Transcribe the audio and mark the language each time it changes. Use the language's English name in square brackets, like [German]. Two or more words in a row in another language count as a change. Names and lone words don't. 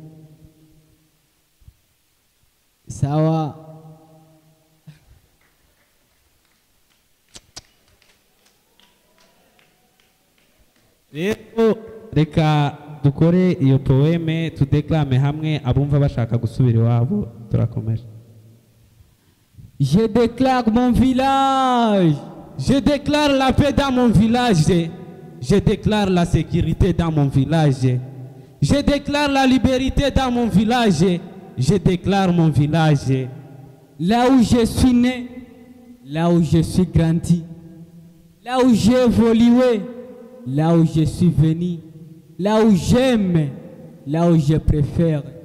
[Kinyarwanda] Sawa, rero reka dukore iyo poeme tudeklame hamwe, abumva bashaka gusubira iwabo. Turakomeje. [French] je déclare mon village, Je déclare la paix dans mon village. Je déclare la sécurité dans mon village. Je déclare la liberté dans mon village. Je déclare mon village. là où je suis né, là où je suis grandi, là où j'ai évolué, là où je suis venu, là où j'aime, là où je préfère.